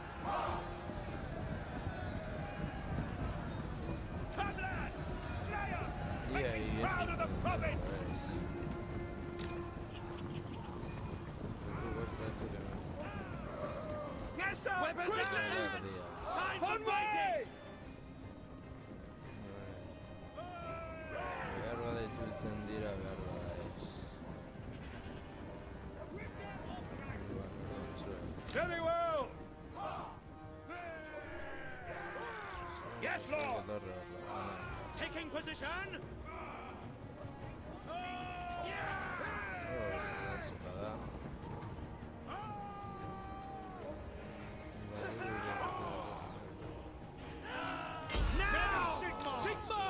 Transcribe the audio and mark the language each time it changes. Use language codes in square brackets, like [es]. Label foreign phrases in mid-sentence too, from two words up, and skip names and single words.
[en] Come, lads! Slayer! Make me proud of the province! Yes, sir! Weapons quickly, lads! Time for fighting! [eu] Behar bada itzultzen dira, behar bada ez. [en] Very well! Yes, Lord! Taking position! Now, Sigma!